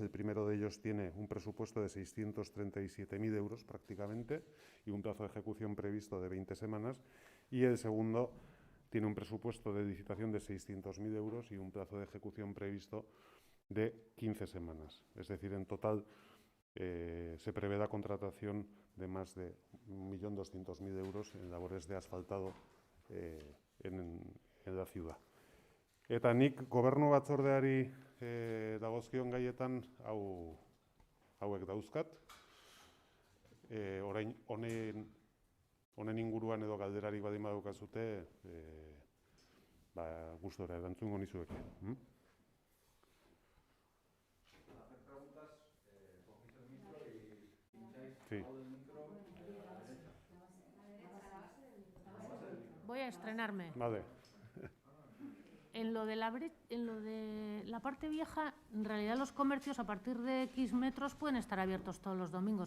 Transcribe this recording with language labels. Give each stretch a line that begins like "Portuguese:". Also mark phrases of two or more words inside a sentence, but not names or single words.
Spanish: El primero de ellos tiene un presupuesto de 637.000 euros prácticamente y un plazo de ejecución previsto de 20 semanas, y el segundo tiene un presupuesto de licitación de 600.000 euros y un plazo de ejecución previsto de 15 semanas. Es decir, en total se prevé la contratación de más de 1.200.000 euros en labores de asfaltado en la ciudad.
Basque: Eta nik gobernu batzordeari dagozkion gaietan hauek dauzkat. Orain honen inguruan edo galderarik badin badukazute, gustora erantzungo nizueke.
Spanish: Sí. Voy a estrenarme. Vale. En lo de la parte vieja, en realidad los comercios a partir de X metros pueden estar abiertos todos los domingos.